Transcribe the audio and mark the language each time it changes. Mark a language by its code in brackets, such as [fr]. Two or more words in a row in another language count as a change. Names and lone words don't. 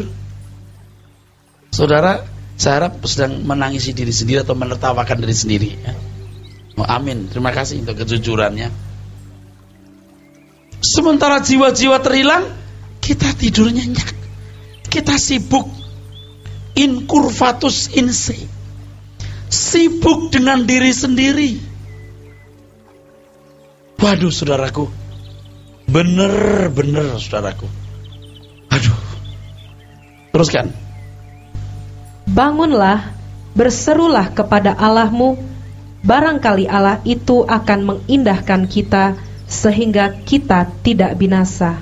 [id] Saudara, saya harap sedang menangisi diri sendiri atau menertawakan diri sendiri ya. Oh, amin, terima kasih untuk kejujurannya. Sementara jiwa-jiwa terhilang, kita tidur nyenyak. Kita sibuk [la] in curvatus in se. [id] Sibuk dengan diri sendiri. Waduh saudaraku, bener-bener saudaraku. Aduh. Teruskan. Bangunlah, berserulah kepada Allahmu, barangkali Allah itu akan mengindahkan kita sehingga kita tidak binasa.